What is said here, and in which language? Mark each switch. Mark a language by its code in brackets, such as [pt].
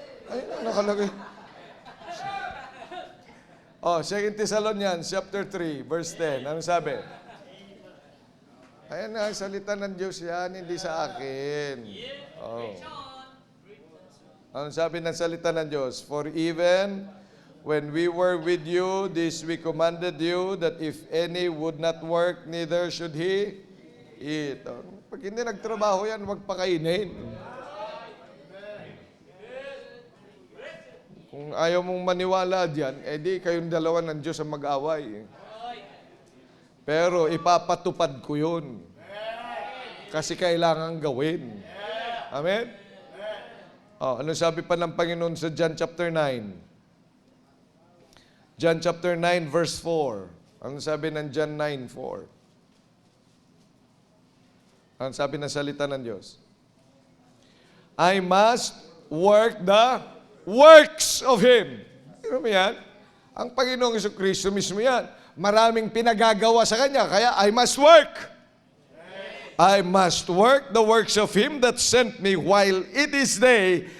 [tl] Ayun ang nakalagay. 2 Thessalonians chapter 3, verse 10. Ano sabi? Ayan na, salita ng Diyos yan, hindi sa akin. Ano sabi ng salita ng Diyos? [en] For even when we were with you, this we commanded you, that if any would not work, neither should he eat. [tl] Pag hindi nagtrabaho yan, huwag pakainin. Kung ayaw mong maniwala diyan, di kayong dalawa ng Diyos ang mag-away. Pero ipapatupad ko yun. Kasi kailangan gawin. Amen? Ano sabi pa ng Panginoon sa John chapter 9? John chapter 9 verse 4. Ano sabi ng John 9:4? Ano sabi ng salita ng Diyos? [en] I must work the works of Him. [tl] Ano mo yan? Ang Panginoong Jesucristo mismo yan. Maraming pinagagawa sa Kanya, kaya [en] I must work. I must work the works of Him that sent me while it is day.